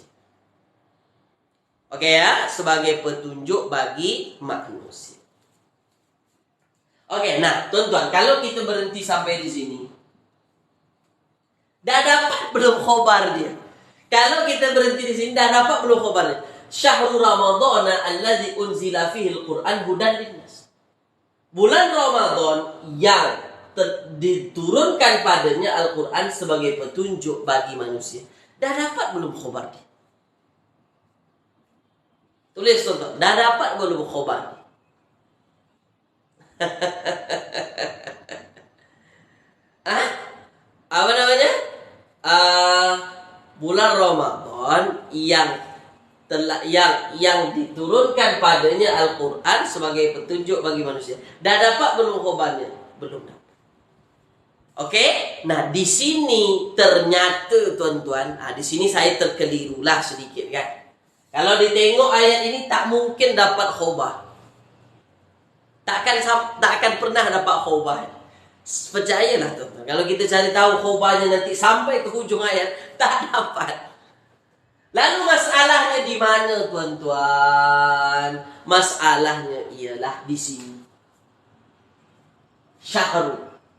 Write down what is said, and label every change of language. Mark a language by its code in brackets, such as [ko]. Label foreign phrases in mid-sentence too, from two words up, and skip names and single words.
[ms] Oke ya, sebagai petunjuk bagi manusia. Oke, nah tuan-tuan, kalau kita berhenti sampai di sini, dah dapat belum khobar dia? Kalau kita berhenti di sini, dah dapat belum khobarnya? [ar] شهر رمضان الذي أنزل فيه القرآن هدى للناس. [ms] Bulan Ramadan yang diturunkan padanya Al-Quran sebagai petunjuk bagi manusia. Dah dapat belum khobar dia? Tulis tuan-tuan, dah dapat belum khobar dia? Apa namanya? Bulan Ramadan yang diturunkan padanya Al-Quran sebagai petunjuk bagi manusia. Dah dapat belum khobarnya? Belum dapat. Oke, nah di sini ternyata tuan-tuan, di sini saya terkelirulah sedikit kan. Kalau ditengok ayat ini tak mungkin dapat khobar. Tak akan pernah dapat khobar. Percayalah tuan-tuan, kalau kita cari tahu khobarnya nanti sampai ke hujung ayat, tak dapat. Lalu masalahnya di mana tuan-tuan? Masalahnya ialah di sini. Syahrul.